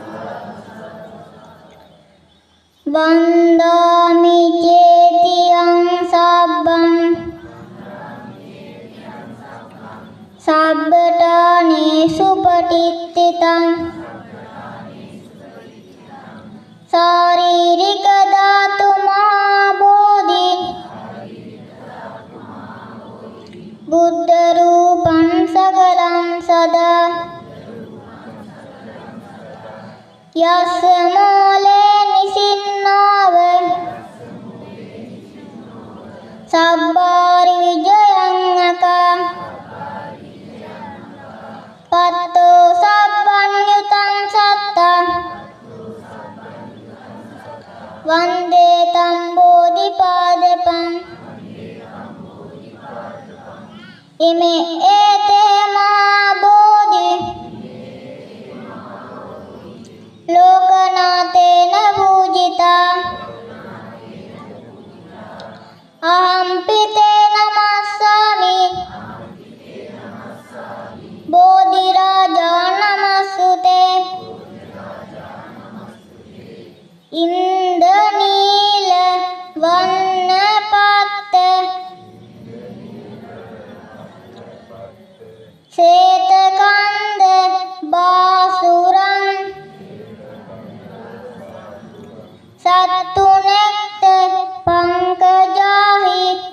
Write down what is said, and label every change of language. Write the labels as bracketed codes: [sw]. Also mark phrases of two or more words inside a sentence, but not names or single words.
[pi] වන්දාමි චේතියං සබ්බං සබ්බඨානේසු පටිච්චිතං ශාරීරික ධාතු මහා බෝධි බුද්ධ රූපං සකලං සදා යස්ස මූලේ නිසින්නාව සබ්බාරි විජයං අකා පත්තෝ සබ්බඤ්ඤුතං සත්තා වන්දේ තම් බෝධිපාදපං ඉමේ ඒතේ මහා බෝධි ලෝකනාතේන පූජිතා අහම්පි තේ නමස්සාමි බෝධි රාජා නමස්සුතේ ඉන්ද්‍රනීල වන්න පත්ත සේතකන්ද බාසුරං සත්තුනෙක්ත පංකජාහි